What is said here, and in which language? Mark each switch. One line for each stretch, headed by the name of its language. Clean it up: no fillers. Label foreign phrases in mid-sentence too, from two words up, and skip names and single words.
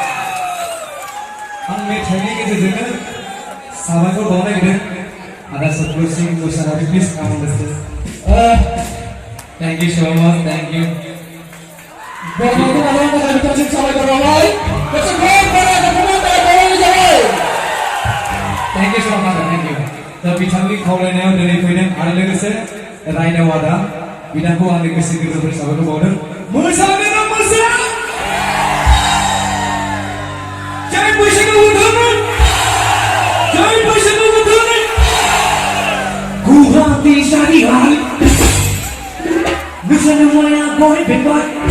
Bodo: आं मेथाइनि गेजेरजोंनो साबायखर बावनो नागिरदों आदा सतपुर सिंह मोसाहारि प्लिज
English: come on the stage thank you so much thank you
Bodo: बयबो आलां थाखाय बिथांसिम साबायखर बावबाय गोसो गोरबोनिफ्राय बयबो जाबाय
English: thank you so much thank you
Bodo: दा बिथांनि खावलायनायाव दिनै फैदों आरो लोगोसे रायनाव आदा बिथांखौ आंनि गोसो गोरबोनिफ्राय साबायखर बावदों मोसानो मोसा जय बैसागु बोथोरनि गुवाहाटी सारियार नोंसोरनो माया बय बेबाय